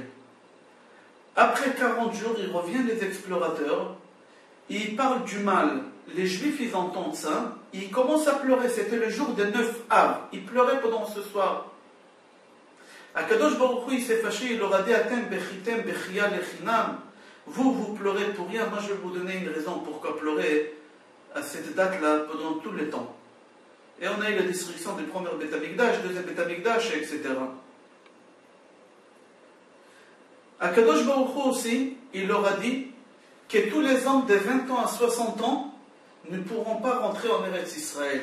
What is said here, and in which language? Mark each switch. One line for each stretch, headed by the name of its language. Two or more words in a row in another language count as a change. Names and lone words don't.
French: Après 40 jours, ils reviennent les explorateurs, ils parlent du mal. Les Juifs, ils entendent ça, ils commencent à pleurer. C'était le jour des 9 Av. Ils pleuraient pendant ce soir. Akadosh Baruch Hu, il s'est fâché, il leur a dit
Hebrew: אתם בכיתם בכיה לחינם.
French: Vous pleurez pour rien, moi je vais vous donner une raison pourquoi pleurer à cette date-là pendant tout le temps. Et on a eu la destruction du premier Beth Amikdash, deuxième Beth Amikdash, etc. Akadosh Baruch Hu aussi, il leur a dit que tous les hommes de 20 ans à 60 ans ne pourront pas rentrer en Eretz Israël.